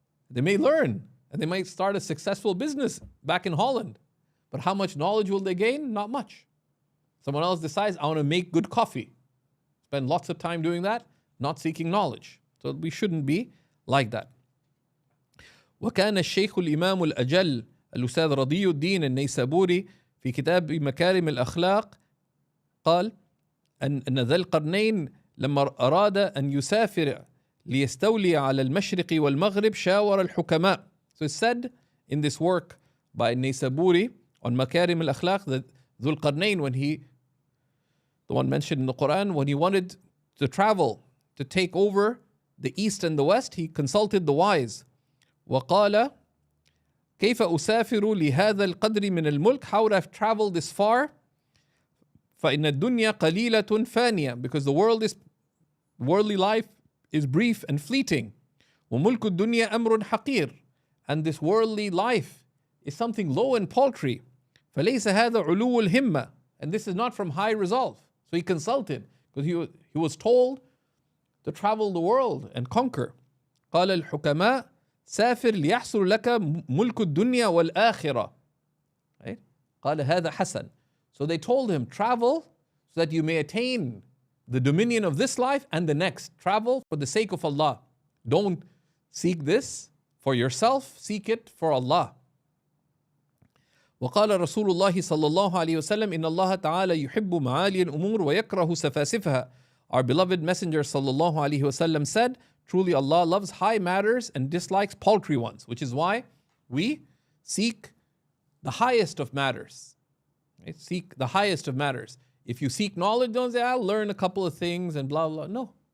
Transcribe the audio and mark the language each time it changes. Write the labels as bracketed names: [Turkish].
[English] They may learn, and they might start a successful business back in Holland. But how much knowledge will they gain? Not much. Someone else decides, I want to make good coffee. Spend lots of time doing that, not seeking knowledge. So we shouldn't be like that. [Arabic] وكان الشيخ الإمام الأجل الأستاذ رضي الدين النيسابوري في كتاب مكارم الأخلاق قال أن ذا القرنين لما أراد أن يسافر ليستولي على المشرق والمغرب شاور الحكماء. [English] So it's said in this work by Naysaburi on Makarim al-Akhlaq that Dhul Qarnayn, the one mentioned in the Quran, when he wanted to travel to take over the east and the west, he consulted the wise. [Arabic] وقال كيف أسافر لهذا القدر من الملك? [English] How would I have traveled this far? [Arabic] فإن الدنيا قليلة فانية, [English] because the worldly life is brief and fleeting. [Arabic] وملك الدنيا أمر حقير, [English] and this worldly life is something low and paltry. [Arabic] فليس هذا علو الهمة, [English] and this is not from high resolve. So he consulted, because he was told to travel the world and conquer. [Arabic] قال الحكماء سافر ليحصل لك ملك الدنيا والآخرة. [English] Right? [Arabic] قال هذا حسن. [English] So they told him, travel so that you may attain the dominion of this life and the next. Travel for the sake of Allah. Don't seek this for yourself, seek it for Allah. [Arabic] وقال رسول الله صلى الله عليه وسلم إن الله تعالى يحب معالي الأمور ويكره سفاسفها. [English] Our beloved Messenger sallallahu alaihi wasallam said, truly Allah loves high matters and dislikes paltry ones, which is why we seek the highest of matters. Right? Seek the highest of matters. If you seek knowledge, don't say, I'll learn a couple of things and blah, blah. No.